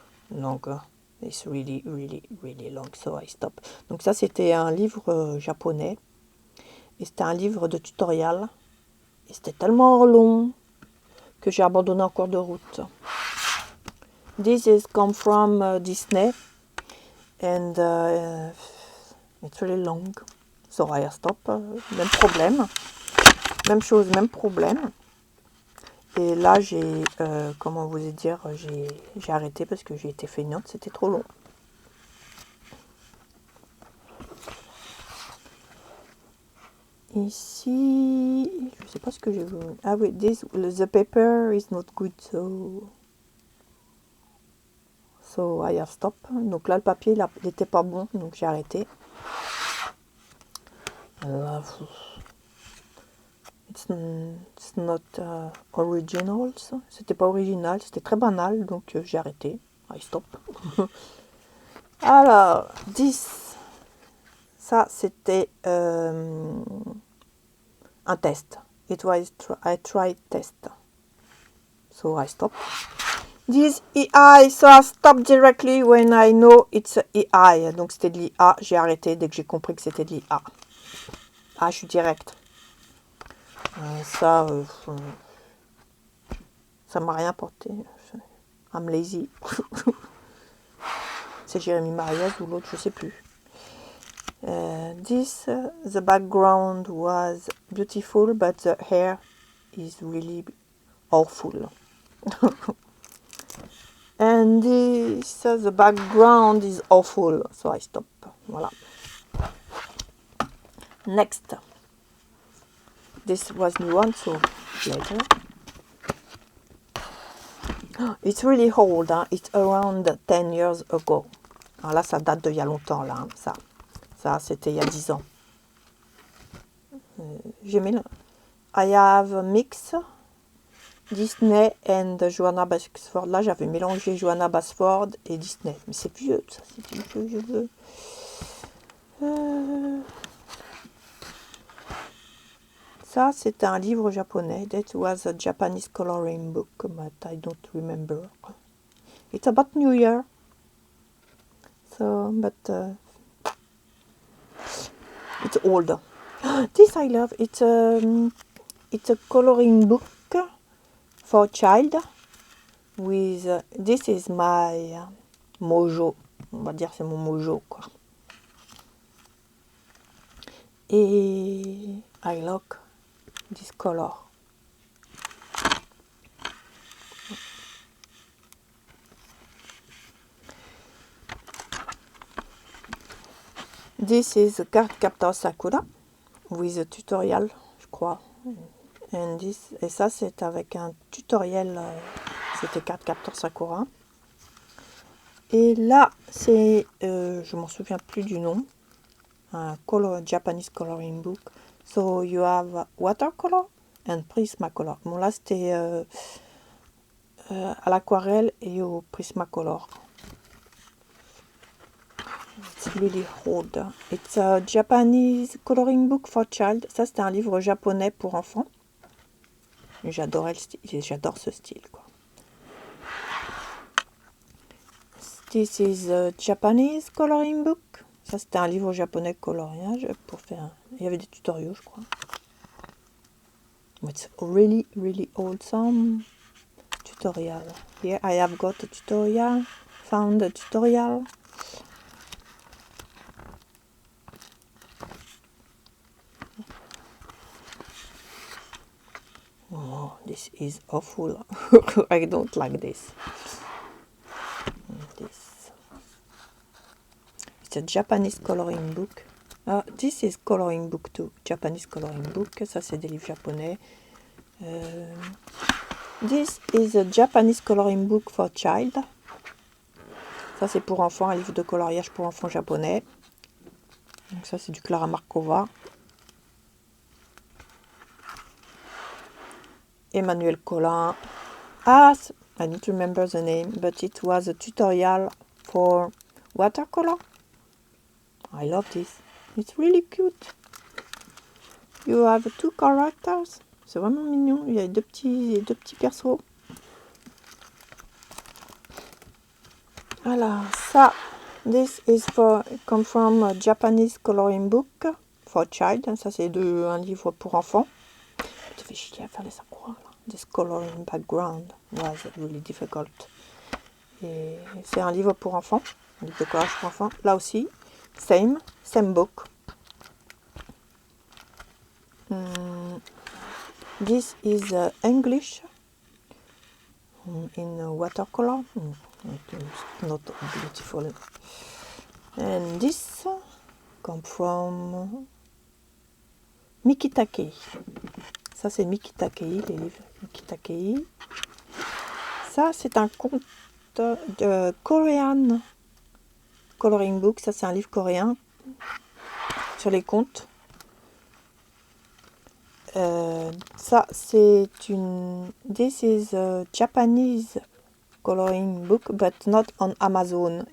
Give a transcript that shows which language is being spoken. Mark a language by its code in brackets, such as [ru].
[en] Donc, it's really long, so I stop. [fr] Donc ça, c'était un livre japonais. Et c'était un livre de tutoriel. Et c'était tellement long que j'ai abandonné en cours de route. [en] This is come from Disney. And it's really long. So I stop. [fr] Même problème. même chose, même problème. Et là, j'ai, comment vous dire, j'ai arrêté parce que j'ai été feignante, c'était trop long. Ici, je sais pas ce que j'ai vu. Ah oui, [en] the paper is not good, so I have stop. [fr] Donc là, le papier, il n'était pas bon, donc j'ai arrêté. [en] Là, it's not original. [fr] C'était pas original, c'était très banal, donc j'ai arrêté. [en] I stop. Alors, 10. [fr] Ça, c'était un test. [en] It was I tried test. So I stop. This EI, so I stop directly when I know it's EI. [fr] Donc c'était de l'IA. J'ai arrêté dès que j'ai compris que c'était de l'IA. Ah, je suis direct. Ça m'a rien porté. [en] I'm lazy. [fr] C'est Jérémy Mariez ou l'autre, je sais plus. [en] The background was beautiful, but the hair is really awful. And this, the background is awful, so I stop. Voilà. Next. This was new one, so later. It's really old, hein? It's around 10 years ago. [fr] Alors là, ça date d'il y a longtemps, là, hein, ça. Ça, c'était il y a 10 ans. J'ai mis... [en] I have a mix Disney and Johanna Basford. [fr] Là, j'avais mélangé Johanna Basford et Disney. Mais c'est vieux, ça. C'est vieux. Ça, c'était un livre japonais. [en] That was a Japanese coloring book, but I don't remember. It's about New Year. So, but it's old. This I love. It's a coloring book for child with this is my mojo. [fr] On va dire c'est mon mojo quoi. [en] Et I like this color. This is a Cardcaptor Sakura with a tutorial, [fr] je crois. [en] And this, [fr] et ça, c'est avec un tutoriel. C'était Cardcaptor Sakura. Et là, c'est, je m'en souviens plus du nom. [en] Un Japanese coloring book. So you have watercolor and Prismacolor. [fr] Bon là, c'était à l'aquarelle et au Prismacolor. [en] It's really old. It's a Japanese coloring book for child. [fr] Ça, c'était un livre japonais pour enfants. J'adorais le style. J'adore ce style, quoi. [en] This is a Japanese coloring book. [fr] Ça, c'était un livre japonais de coloriage pour faire... Il y avait des tutoriaux, je crois. [en] It's really, really awesome tutorial. Here I have got a tutorial. Found a tutorial. Oh, this is awful. I don't like this. It's a Japanese coloring book. This is coloring book too. Japanese coloring book. [fr] Ça, c'est des livres japonais. [en] This is a Japanese coloring book for child. [fr] Ça, c'est pour enfants, un livre de coloriage pour enfants japonais. Donc ça, c'est du Clara Markova. Emmanuel Collin. [en] I don't remember the name, but it was a tutorial for watercolor. I love this. It's really cute. You have two characters. [fr] C'est vraiment mignon. Il y a deux petits persos. Voilà, ça. [en] This is come from a Japanese coloring book for child. [fr] Ça, c'est un livre pour enfants. Ça fait chier à faire les accrocs. [en] This coloring background was really difficult. [fr] Et c'est un livre pour enfants. Un livre de coloriage pour enfants. Là aussi, [en] same book. This is English in watercolor. It's not beautiful. And this come from Miki Takei. [fr] Ça c'est Miki Takei, les livres Miki Takei. Ça c'est un conte de [en] Korean coloring book. [fr] Ça c'est un livre coréen sur les contes. Ça c'est une. [en] This is a Japanese coloring book, but not on Amazon.